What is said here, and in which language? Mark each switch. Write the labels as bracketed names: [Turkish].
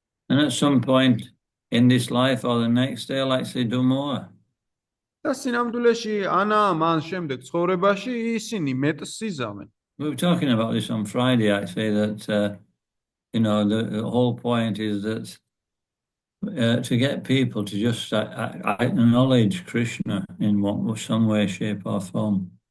[English] And at some point in this life or the next, they'll actually do more. [Georgian] და სინამდვილეში მან შემდეგ ცხოვრებაში ისინი მეტს იზამენ. [English] We were talking about this on Friday, actually, that, the whole point is that to get people to just acknowledge Krishna in some way, shape or form.